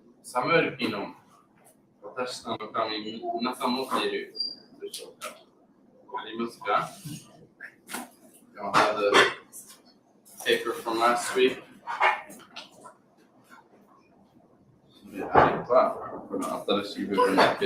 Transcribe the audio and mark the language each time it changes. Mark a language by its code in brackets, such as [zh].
[ja] サムエル記の私の紙、皆さん持っているでしょうか？ありますか？ [en] Y'all have the paper from last week? [ja] であれば、この新しい部分だけ。